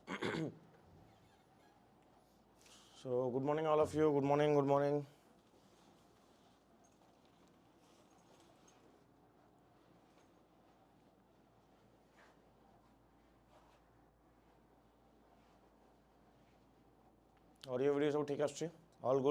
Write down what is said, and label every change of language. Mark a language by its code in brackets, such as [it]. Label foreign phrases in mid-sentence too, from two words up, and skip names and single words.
[en] So good morning all of you. Good morning. Good morning. Audio video [bn] সব ঠিক আছে? [en] All good.